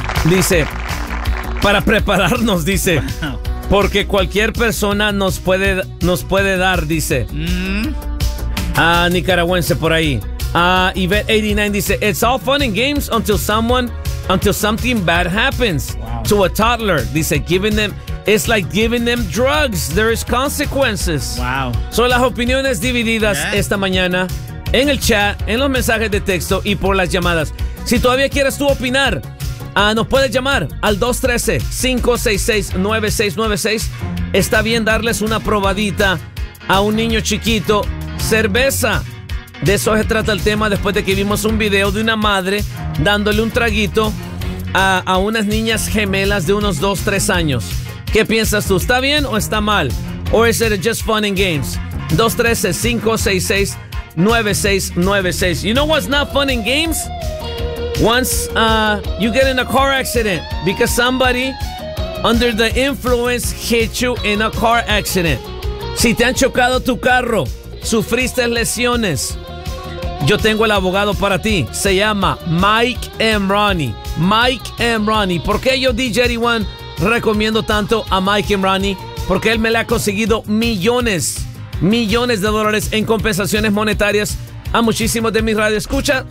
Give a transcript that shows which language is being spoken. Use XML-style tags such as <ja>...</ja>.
<es>dice, para prepararnos, dice, porque cualquier persona nos puede dar, dice, a nicaragüense por ahí.</es> <en>Yvette 89</en> <es>dice,</es> <en>it's all fun and games until something bad happens. Wow. To a toddler,</en> <es>dice,</es> <en>giving them, it's like giving them drugs. There is consequences. Wow.</en> <es>So las opiniones divididas, yeah, esta mañana en el chat, en los mensajes de texto y por las llamadas. Si todavía quieres tú opinar, nos puedes llamar al 213-566-9696. Está bien darles una probadita a un niño chiquito. Cerveza. De eso se trata el tema después de que vimos un video de una madre dándole un traguito a unas niñas gemelas de unos 2, 3 años. ¿Qué piensas tú? ¿Está bien o está mal? ¿O es</es> <en>just fun and games? 213-566-9696. You know what's not fun and games? Once you get in a car accident because somebody under the influence hit you in a car accident.</en> <es>Si te han chocado tu carro, sufriste lesiones, yo tengo el abogado para ti. Se llama Mike M. Ronnie. Mike M. Ronnie. ¿Por qué yo, DJ Eddie, recomiendo tanto a Mike M. Ronnie? Porque él me le ha conseguido millones de dólares en compensaciones monetarias a muchísimos de mis radioescuchas.</es>